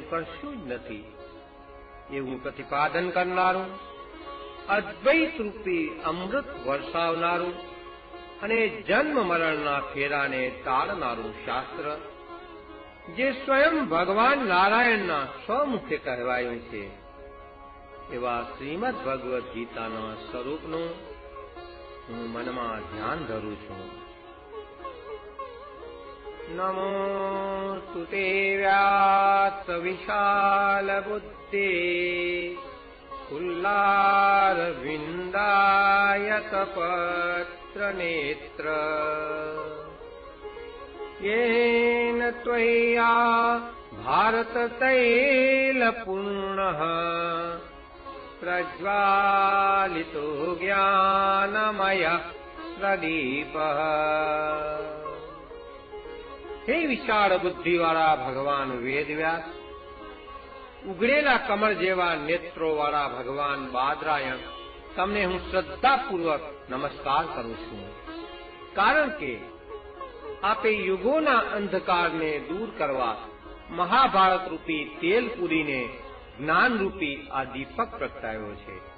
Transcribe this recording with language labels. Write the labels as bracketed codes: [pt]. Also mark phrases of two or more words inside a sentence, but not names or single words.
[gu] કશું જ નથી એવું પ્રતિપાદન કરનારું, અદ્વૈત રૂપી અમૃત વરસાવનારું અને જન્મ મરણના ફેરાને ટાળનારું શાસ્ત્ર જે સ્વયં ભગવાન નારાયણના સ્વમુખે કહેવાયું છે એવા શ્રીમદ ભગવદ્ ગીતાના સ્વરૂપનું હું મનમાં ધ્યાન ધરું છું. [sa] नमोस्तु ते व्यास विशाल बुद्धि फुल्लारविन्दायत पत्र नेत्र येन त्वया भारत तैल पूर्णः प्रज्वालितो ज्ञानमय प्रदीपः. [gu] હે વિશાળ બુદ્ધિવાળા ભગવાન વેદવ્યાસ, ઉઘડેલા કમળ જેવા નેત્રોવાળા ભગવાન બાદરાયણ, તમને હું શ્રદ્ધાપૂર્વક નમસ્કાર કરું છું, કારણ કે આપે યુગોના અંધકારને દૂર કરવા મહાભારત રૂપી તેલ પૂરીને જ્ઞાન રૂપી આ દીપક પ્રગટાવ્યો છે.